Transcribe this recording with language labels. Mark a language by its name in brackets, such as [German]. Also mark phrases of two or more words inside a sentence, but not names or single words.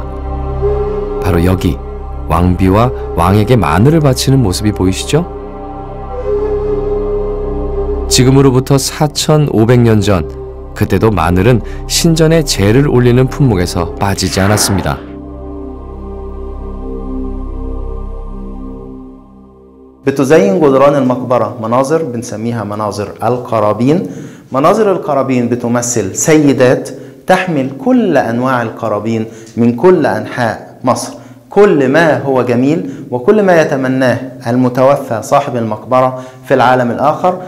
[Korean] 바로 여기 왕비와 왕에게 마늘을 바치는 모습이 보이시죠? 지금으로부터 4,500년 전, 그때도 마늘은 신전에 제를 올리는 품목에서 빠지지 않았습니다. [Arabic] بتزين جدران المقبرة مناظر بنسميها مناظر القرابين. مناظر القرابين بتمثل سيدات تحمل كل أنواع القرابين من كل أنحاء مصر، كل ما هو جميل وكل ما يتمناه المتوفى صاحب المقبرة في العالم الآخر.